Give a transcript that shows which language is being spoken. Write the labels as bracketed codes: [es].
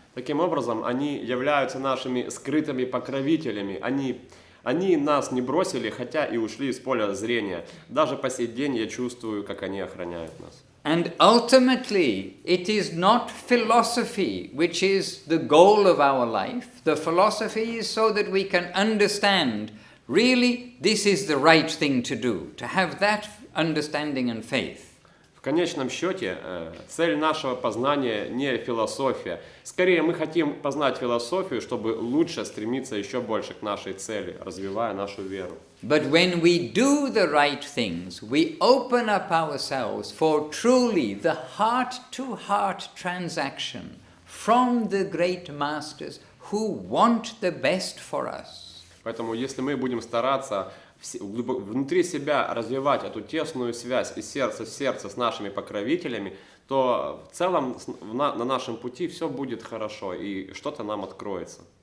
[ru] Таким образом, они являются нашими скрытыми покровителями. Они нас не бросили, хотя и ушли из поля зрения. Даже по сей день я чувствую, как они охраняют нас. [en] And ultimately, it is not philosophy which is the goal of our life. The philosophy is so that we can understand, really, this is the right thing to do, to have that understanding and faith. [ru] В конечном счете, цель нашего познания не философия. Скорее, мы хотим познать философию, чтобы лучше стремиться еще больше к нашей цели, развивая нашу веру. [en] But when we do the right things, we open up ourselves for truly the heart-to-heart transaction from the great masters who want the best for us. [ru] Поэтому, если мы будем стараться внутри себя развивать эту тесную связь из сердца в сердце с нашими покровителями, то в целом на нашем пути все будет хорошо и что-то нам откроется.